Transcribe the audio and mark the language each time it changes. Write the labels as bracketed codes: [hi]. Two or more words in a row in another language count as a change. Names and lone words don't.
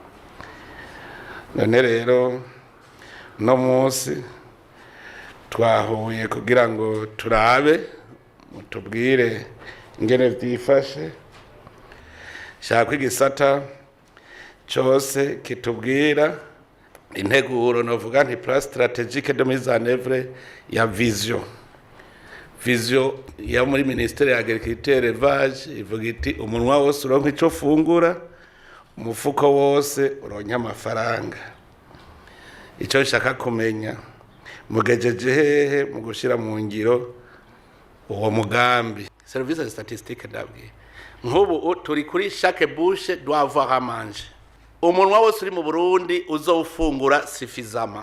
[rn] None rero no munsi twahuye kugira ngo turabe mutubwire ingene vyifashe, shaka igisata cyose kitubwira integuro novuga nti [fr] plan stratégique de mise en œuvre [rn] ya vision ya muri ministère ya [fr] agriculture élevage [rn] ivuga iti umunwa wose uronka ico ufungura, umufuko wose uronka amafaranga. Ico nshaka kumenya mugejeje hehe mu gushira mu ngiro uwo mugambi. [fr] Service statistique [rn] ndabwiye nk'ubu turi kuri [fr] chaque bouche doit avoir à manger. [rn] Umunwa wose uri mu Burundi uzofungura suffisamment.